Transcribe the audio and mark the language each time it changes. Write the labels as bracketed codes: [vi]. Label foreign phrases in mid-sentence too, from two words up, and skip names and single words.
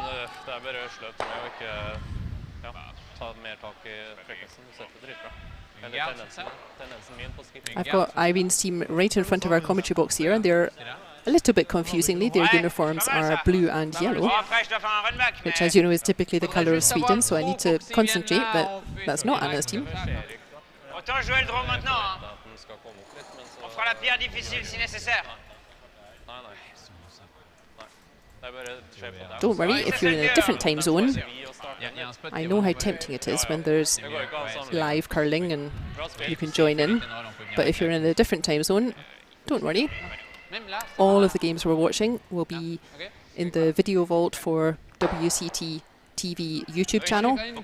[en] I've got Irene's team right in front of our commentary box here, and they're a little bit confusingly, their uniforms are blue and yellow, which, as you know, is typically the colour of Sweden, so I need to concentrate that that's not Anna's team. [no] skal komme opp litt, men så... [fr] On fera la pierre difficile si nécessaire. [no] Nei. Det er bare skje på der. [en] Don't worry, if you're in a different time zone, I know how tempting it is when there's live curling and you can join in. But if you're in a different time zone, don't worry. All of the games we're watching will be in the video vault for WCT TV YouTube channel.